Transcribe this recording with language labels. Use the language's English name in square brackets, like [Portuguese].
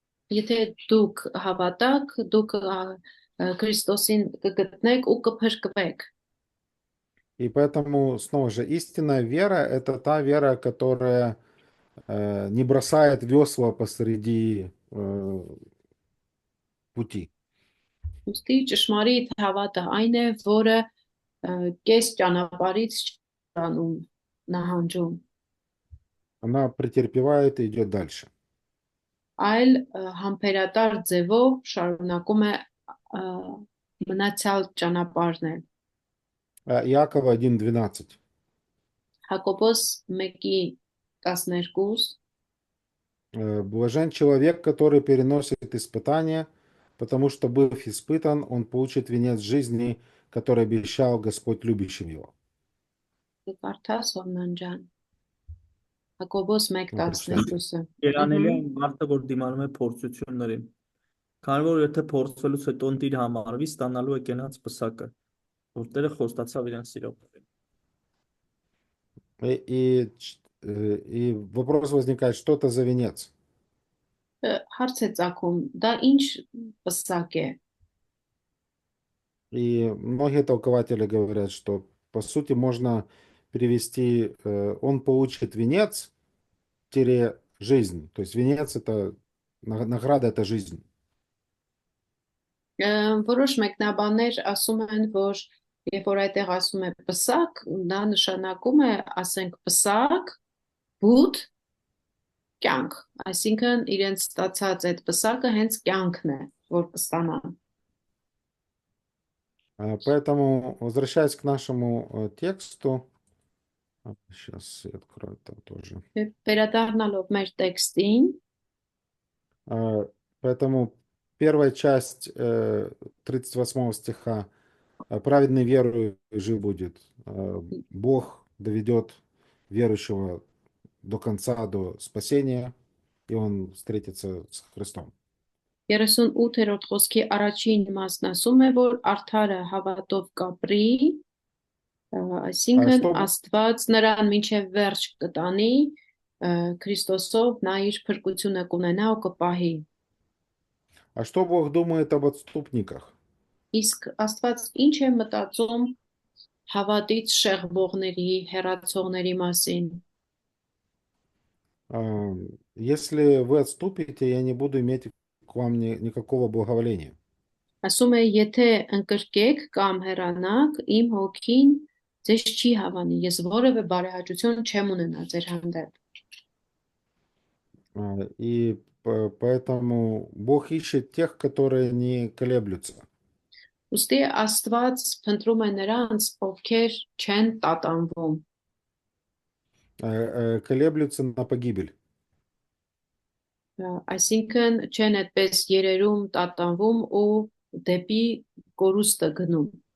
[Armenian] Եթե դուք հավատաք, դուք Քրիստոսին կգտնեք ու կփրկվեք։ [Russian] И поэтому, снова же, истинная вера – это та вера, которая не бросает весла посреди пути. [Armenian] Ուստի ճշմարիտ հավատը այն է, որը կես ճանապարհից չանում նահանջում, [Russian] Она претерпевает и идет дальше. [Armenian] այլ համբերատար ձևով շարունակում է մնացյալ ճանապարհն էլ։ [Russian] Иакова 1:12. [Armenian] Հակոբոս 1:12 [Russian] Блажен человек, который переносит испытания, потому что, быв испытан, он получит венец жизни, который обещал Господь любящим его. [Armenian] կարդաս Հովնան ջան։ Հակոբոս [Russian] Prочитай. [Armenian] 1:12-ը։ Երանելի այն մարդը, որ դիմանում է փորձություններին։ Քանի որ եթե փորձվելուց հետո ընտիր համարվի, ստանալու է կենաց պսակը, որ Տերը խոստացավ իրեն սիրողներին։ [Russian] И вопрос возникает, что это за венец? [Armenian] Հարց է ծագում, դա ինչ պսակ է։ [Russian] И многие толкователи говорят, что по сути можно перевести, он получит венец, жизнь. То есть венец это награда, это жизнь. [Armenian] Որոշ մեկնաբաններ ասում են, որ երբ որ այդտեղ ասում է պսակ, դա նշանակում է, ասենք պսակ, բուտ, կյանք, այսինքն իրենց ստացած այդ պսակը հենց կյանքն է, որ կստանան։ [Russian] Поэтому, возвращаясь к нашему тексту, сейчас я открою там тоже. [Armenian] Վերադառնալով մեր տեքստին, [Russian] Поэтому первая часть 38 стиха. Праведный верующий будет. Бог доведет верующего до конца, до спасения, и он встретится с Христом. [Armenian] 38-րդ խոսքի առաջին մասն ասում է, որ արդարը հավատով կապրի, այսինքն [Russian] Что, [Armenian] Աստված նրան մինչև վերջ կտանի, Քրիստոսով նա իր փրկությունը կունենա ու կպահի։ [Russian] а что Бог думает об отступниках? [Armenian] Իսկ Աստված ինչ է մտածում հավատից շեղբողների, հեռացողների մասին։ [Russian] Если вы отступите, я не буду иметь к вам никакого благоволения. [Armenian] Ասում է, եթե ընկրկեք կամ հեռանաք, իմ հոգին ձեզ չի հավանի, ես որևէ բարեհաճություն չեմ ունենա ձեր հանդեպ։ [Russian] И поэтому Бог ищет тех, которые не колеблются. [Armenian] Ուստի Աստված փնտրում է նրանց, ովքեր չեն տատանվում, [Russian] Колеблются на погибель. [Armenian] այսինքն չեն այդպես երերում, տատանվում ու դեպի կորուստը գնում։